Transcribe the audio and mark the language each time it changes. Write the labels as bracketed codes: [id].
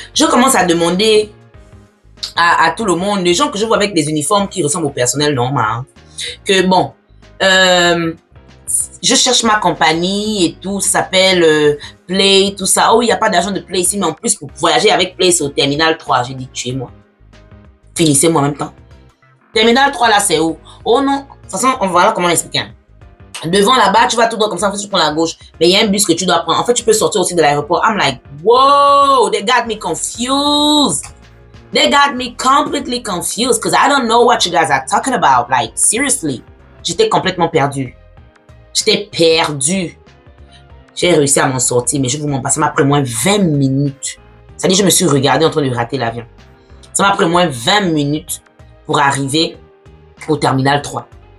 [fr] Je commence à demander à tout le monde, les gens que je vois avec des uniformes qui ressemblent au personnel normal, hein, que bon, je cherche ma compagnie et tout, ça s'appelle Play, tout ça. Oh, il n'y a pas d'argent de Play ici, mais en plus, pour voyager avec Play, c'est au terminal 3. J'ai dit, tuez-moi. Finissez-moi en même temps. Terminal 3, là, c'est où? Oh non. De toute façon, on va voir comment l'expliquer. Devant là-bas, tu vas tout droit comme ça, en fait, tu prends la gauche. Mais il y a un bus que tu dois prendre. En fait, tu peux sortir aussi de l'aéroport. [en] I'm like, whoa, they got me confused. They got me completely confused because I don't know what you guys are talking about. Like, seriously. [fr] J'étais complètement perdue. J'étais perdue. J'ai réussi à m'en sortir, mais je vous montre pas. Ça m'a pris moins 20 minutes. Ça dit, je me suis regardée en train de rater l'avion. Ça m'a pris moins 20 minutes pour arriver au terminal 3.